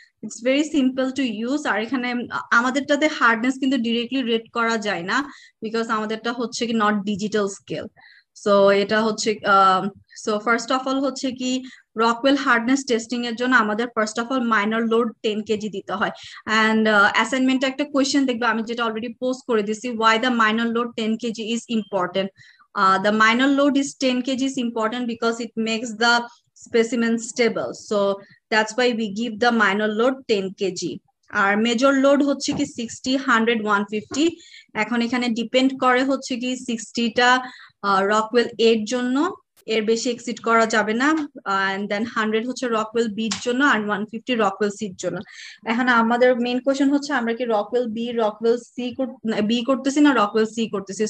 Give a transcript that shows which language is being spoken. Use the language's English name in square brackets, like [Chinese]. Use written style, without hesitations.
[English] It's very simple to use. [Bangla] আর এখানে আমাদেরটাতে hardness কিন্তু directly rate করা যায় না, বিকজ আমাদেরটা হচ্ছে কি নট ডিজিটাল স্কেল। সো এটা হচ্ছে সো ফার্স্ট অফ অল হচ্ছে কি রকওয়েল হার্ডনেস টেস্টিং এর জন্য আমাদের first of all minor load 10 KG দিতে হয়। অ্যান্ড অ্যাসাইনমেন্টে একটা কোয়েশ্চেন দেখবে, আমি যেটা অলরেডি পোস্ট করে দিছি, [English] Why the minor load 10 kg is important. The minor load is 10 kg is important because it makes the specimen stable. So that's why we give the minor load 10 kg. [Bangla] আর major load হচ্ছে কি 60, 100, 150। এখন এখানে depend করে হচ্ছে কি 60টা Rockwell এর জন্য, এর বেশি এক্সিড করা যাবে না। এন্ড দেন 100 হচ্ছে রকওয়েল বির জন্য আর 150 রকওয়েল সির জন্য। এখন আমাদের মেইন কোশ্চেন হচ্ছে আমরা কি Rockwell B, Rockwell C B করতেছি না রকওয়েল সি করতেছি।